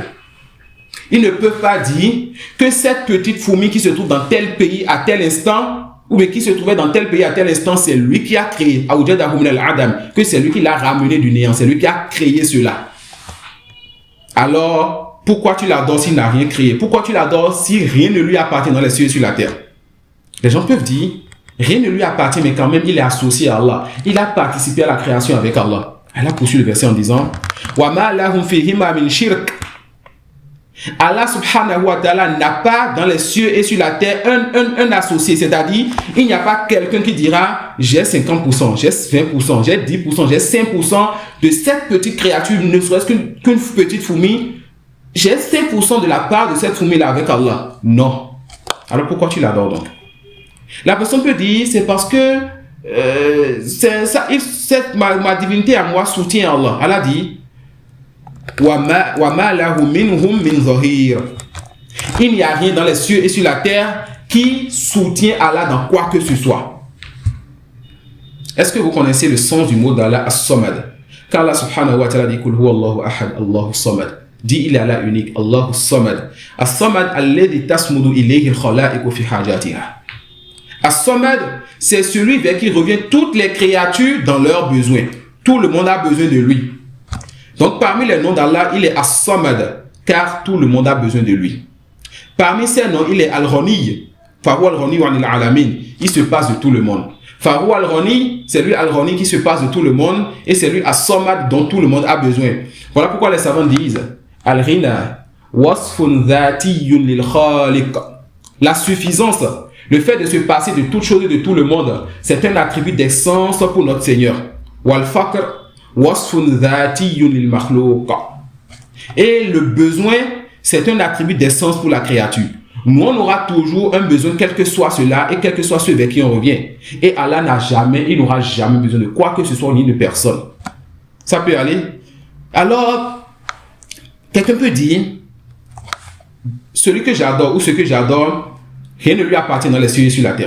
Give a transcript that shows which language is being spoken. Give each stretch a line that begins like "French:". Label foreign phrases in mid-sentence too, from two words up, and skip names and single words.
French: Ils ne peuvent pas dire que cette petite fourmi qui se trouve dans tel pays à tel instant, ou bien qui se trouvait dans tel pays à tel instant, c'est lui qui a créé, que c'est lui qui l'a ramené du néant, c'est lui qui a créé cela. Alors, pourquoi tu l'adores s'il n'a rien créé? Pourquoi tu l'adores si rien ne lui appartient dans les cieux et sur la terre? Les gens peuvent dire, rien ne lui appartient, mais quand même, il est associé à Allah. Il a participé à la création avec Allah. Allah poursuit le verset en disant,
Arabic: وما لهم فيهما من شرك.
French: Allah
Arabic: سبحانه وتعالى
French: n'a pas dans les cieux et sur la terre un associé, c'est-à-dire il n'y a pas quelqu'un qui dira j'ai 50%, j'ai 20%, j'ai 10%, j'ai 5% de cette petite créature, ne serait-ce qu'une petite fourmi, j'ai 5% de la part de cette fourmi-là avec Allah. Non. Alors pourquoi tu l'adores donc? La personne peut dire c'est parce que ma divinité à moi soutient Allah. Allah dit
Arabic: وَمَا لَهُ مِنْهُمْ مِنْ ظَهِيرٍ.
French: Il n'y a rien dans les cieux et sur la terre qui soutient Allah dans quoi que ce soit. Est-ce que vous connaissez le sens du mot d'Allah As-Samad? Car Allah
Arabic: سبحانه وتعالى
French: dit
Arabic: قل هو الله أحد، الله الصمد.
French: Dit il est Allah unique,
Arabic: الله الصمد. الصمد الذي تصمد إليه الخلائق في حاجاتها.
French: As-Samad, c'est celui vers qui revient toutes les créatures dans leurs besoins. Tout le monde a besoin de lui. Donc parmi les noms d'Allah, il est As-Samad, car tout le monde a besoin de lui. Parmi ces noms, il est Al-Ghani.
Arabic: فهو الغني عن العالمين.
French: Il se passe de tout le monde.
Arabic: فهو الغني,
French: c'est lui Al-Ghani qui se passe de tout le monde et c'est lui As-Samad dont tout le monde a besoin. Voilà pourquoi les savants disent
Arabic: الغنى وصف ذاتي للخالق.
French: La suffisance, le fait de se passer de toute chose et de tout le monde, c'est un attribut d'essence pour notre Seigneur.
Arabic: والفقر وصف ذاتي للمخلوق.
French: Et le besoin, c'est un attribut d'essence pour la créature. Nous, on aura toujours un besoin, quel que soit cela et quel que soit ce vers qui on revient. Et Allah il n'aura jamais besoin de quoi que ce soit ni de personne. Ça peut aller. Alors, quelqu'un peut dire, celui que j'adore ou ce que j'adore, rien ne lui appartient dans les cieux et sur la terre.